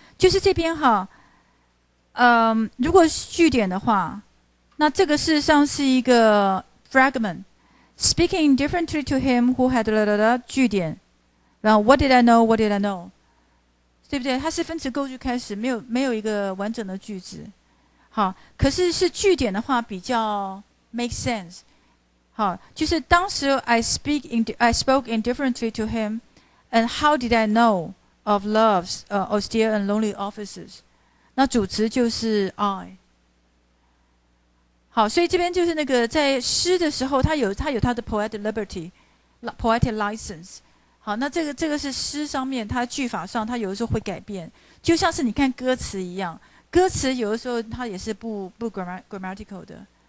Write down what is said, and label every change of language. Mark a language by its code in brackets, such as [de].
[zh] 就是这边哈，如果是句点的话，那这个事实上是一个 fragment。 [en] Speaking differently to him who had [zh] 句点，然后 [en] What did I know? What did I know? [zh] 对不对？它是分词构句开始，没有一个完整的句子。好，可是句点的话比较 make sense。好，就是当时 [en] I spoke indifferently to him, and how did I know of love's austere and lonely offices？ [zh] 那主词就是 I。好，所以这边就是那个在诗的时候，它有它的 poetic liberty、poetic license。好，那这个是诗上面，它句法上，它有的时候会改变，就像是你看歌词一样，歌词有的时候它也是不 grammatical 的。